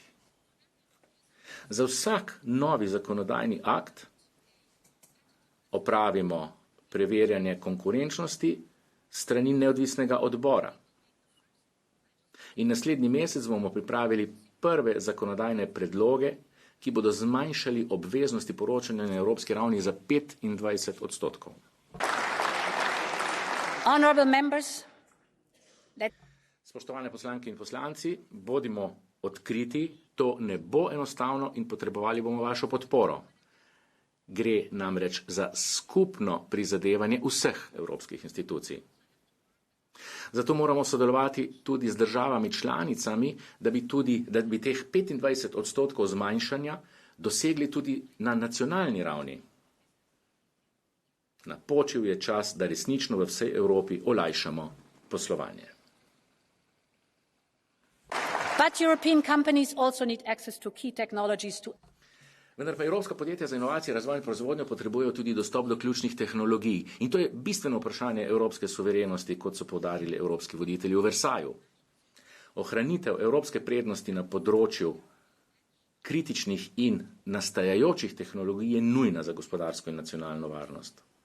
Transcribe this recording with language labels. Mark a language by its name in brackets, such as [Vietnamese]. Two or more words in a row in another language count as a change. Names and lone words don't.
[Slovenian] Za vsak novi zakonodajni akt opravimo preverjanje konkurenčnosti strani neodvisnega odbora. In naslednji mesec bomo pripravili prve zakonodajne predloge, ki bodo zmanjšali obveznosti poročanja na evropski ravni za 25%. [English] Honorable members, [Slovenian] Spoštovane poslanke in poslanci, bodimo odkriti, to ne bo enostavno in potrebovali bomo vašo podporo. Gre namreč za skupno prizadevanje vseh evropskih institucij. Zato moramo sodelovati tudi z državami članicami, da bi teh 25% zmanjšanja dosegli tudi na nacionalni ravni. Napočil je čas, da resnično v vsej Evropi olajšamo poslovanje. [English] But European companies also need access to key technologies to [Slovenian] Vendar pa evropska podjetja za inovacije, razvoj in proizvodnjo potrebujejo tudi dostop do ključnih tehnologij. In to je bistveno vprašanje evropske suverenosti, kot so poudarili evropski voditelji v Versaju. Ohranitev evropske prednosti na področju kritičnih in nastajajočih tehnologij je nujna za gospodarsko in nacionalno varnost.